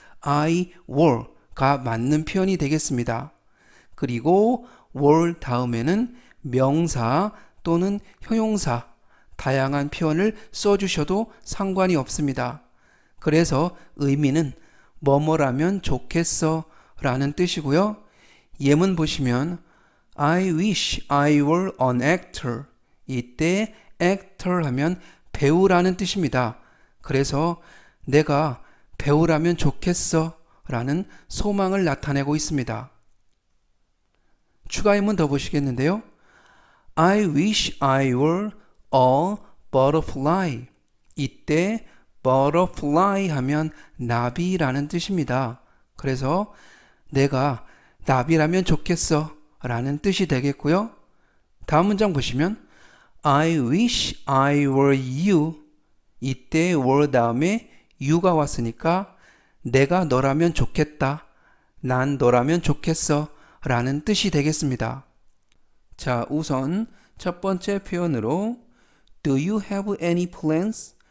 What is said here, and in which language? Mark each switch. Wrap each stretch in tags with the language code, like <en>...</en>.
<en>I were</en> <ko>가 맞는 표현이 되겠습니다. 그리고 were 다음에는 명사 또는 형용사 다양한 표현을 써주셔도 상관이 없습니다. 그래서 의미는 뭐뭐라면 좋겠어 라는 뜻이고요. 예문 보시면</ko> <en>I wish I were an actor.</en> <ko>이때 actor 하면 배우라는 뜻입니다. 그래서 내가 배우라면 좋겠어 라는 소망을 나타내고 있습니다. 추가 예문 더 보시겠는데요.</ko> <en>I wish I were a butterfly.</en> <ko>이때 butterfly 하면 나비라는 뜻입니다. 그래서 내가 나비라면 좋겠어 라는 뜻이 되겠고요. 다음 문장 보시면</ko> <en>I wish I were you.</en> <ko>이때 were 다음에 you가 왔으니까 내가 너라면 좋겠다. 난 너라면 좋겠어 라는 뜻이 되겠습니다. 자, 우선 첫 번째 표현으로</ko> <en>Do you have any plans?</en>